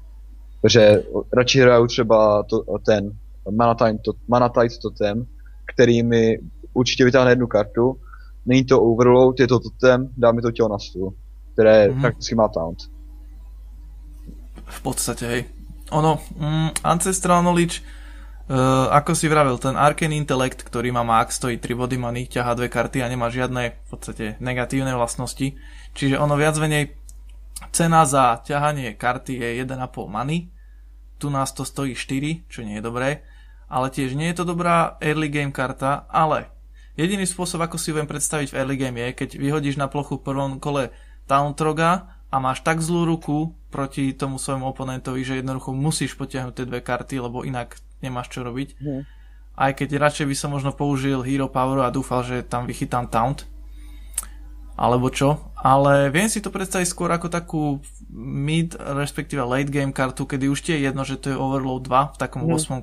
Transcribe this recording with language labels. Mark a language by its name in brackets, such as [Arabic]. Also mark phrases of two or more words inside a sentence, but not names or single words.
[Czech] Takže radši hraju třeba ten Manatite Totem, který mi určitě vytáhne jednu kartu, není to Overload, je to Totem, dá mi to tělo na stůl, které prakticky má taunt. [Slovak] V podstate, hej. Ono, Ancestral Knowledge, ako si vravel, ten Arcane Intellect, ktorý má max, stojí 3 body many, ťahá 2 karty a nemá žiadne v podstate negatívne vlastnosti. Čiže ono viac menej, cena za ťahanie karty je 1,5 many, tu nás to stojí 4, čo nie je dobré, ale tiež nie je to dobrá [English] early game [Slovak] karta, ale jediný spôsob, ako si viem predstaviť v [English] early game [Slovak] je, keď vyhodíš na plochu v prvom kole Tunnel Troga a máš tak zlú ruku proti tomu svojmu oponentovi, že jednoducho musíš potiahnuť tie 2 karty, lebo inak nemáš čo robiť. aj keď radšej by som možno použil Hero Power a dúfal, že tam vychytám Taunt, alebo čo, ale viem si to predstaviť skôr ako takú mid, respektíve [English] late game [Slovak] kartu, kedy už ti je jedno, že to je Overload 2 v takom 8.